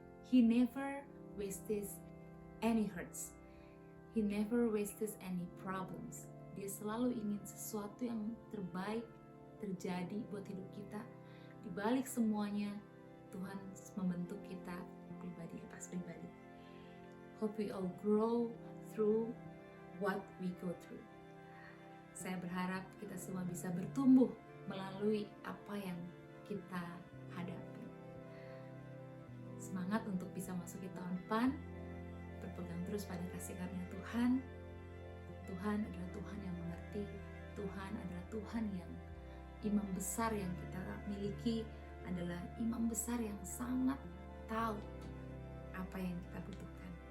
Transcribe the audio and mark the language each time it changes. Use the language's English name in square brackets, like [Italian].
[English] He never wastes any hurts. He never wastes any problems. [Indonesian] Dia selalu ingin sesuatu yang terbaik terjadi buat hidup kita. Di balik semuanya, Tuhan membentuk kita pribadi lepas pribadi. [English] Hope we all grow through what we go through. [Indonesian] Saya berharap kita semua bisa bertumbuh melalui apa yang kita hadapi. Semangat untuk bisa masuki tahun depan, berpegang terus pada kasih karunia Tuhan. Tuhan adalah Tuhan yang mengerti. Tuhan adalah Tuhan yang imam besar yang kita miliki adalah imam besar yang sangat tahu apa yang kita butuhkan.